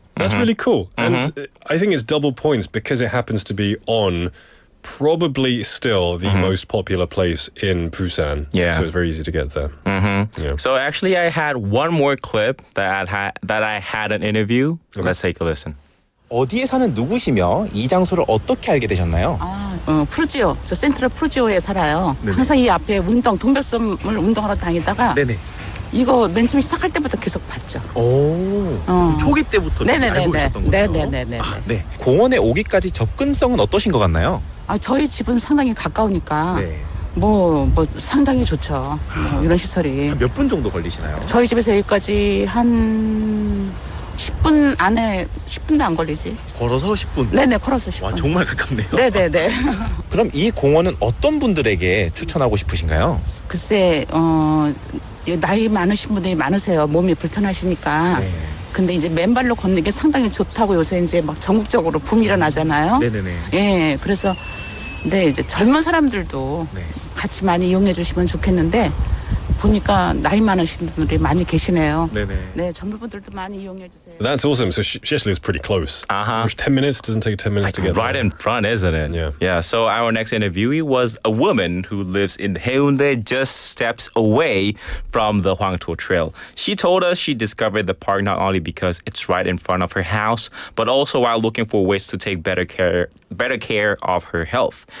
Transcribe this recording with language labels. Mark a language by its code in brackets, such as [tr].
[en] That's really cool. And I think it's double points because it happens to be on probably still the most popular place in Busan. Yeah. So it's very easy to get there. Yeah. So actually, I had one more clip that I had an interview. Okay. Let's take a listen. [ko] 어디에 사는 누구시며 이 장소를 어떻게 알게 되셨나요? 프루지오. 저 센트럴 프루지오에 살아요. 네네. 항상 이 앞에 동백섬을 운동하러 다니다가 네네. 이거 맨 처음 시작할 때부터 계속 봤죠. 오, 초기 때부터 알고 계셨던 거죠? 네네네. 네. 공원에 오기까지 접근성은 어떠신 것 같나요? 저희 집은 상당히 가까우니까 네. 뭐 상당히 좋죠. 이런 시설이. 몇 분 정도 걸리시나요? 저희 집에서 여기까지 한 10분 안에 10분도 안 걸리지. 걸어서 10분? 네네, 걸어서 10분. 와, 정말 가깝네요. 네네네. 그럼 이 공원은 어떤 분들에게 추천하고 싶으신가요? 글쎄, 나이 많으신 분들이 많으세요. 몸이 불편하시니까. 네. 근데 이제 맨발로 걷는 게 상당히 좋다고 요새 이제 막 전국적으로 붐이 일어나잖아요. 네네네. 예, 그래서 네, 이제 젊은 사람들도 네. 같이 많이 이용해 주시면 좋겠는데 보니까 나이 많으신 분들이 많이 계시네요. 네네. 네, 젊은 분들도 많이 이용해 주세요. [en] That's awesome. So she actually lives pretty close. Which 10 minutes doesn't take 10 minutes to get Right there. in front, isn't it? Yeah. So our next interviewee was a woman who lives in Haeundae, just steps away from the Hwangto Trail. She told us she discovered the park not only because it's right in front of her house, but also while looking for ways to take better care of her health.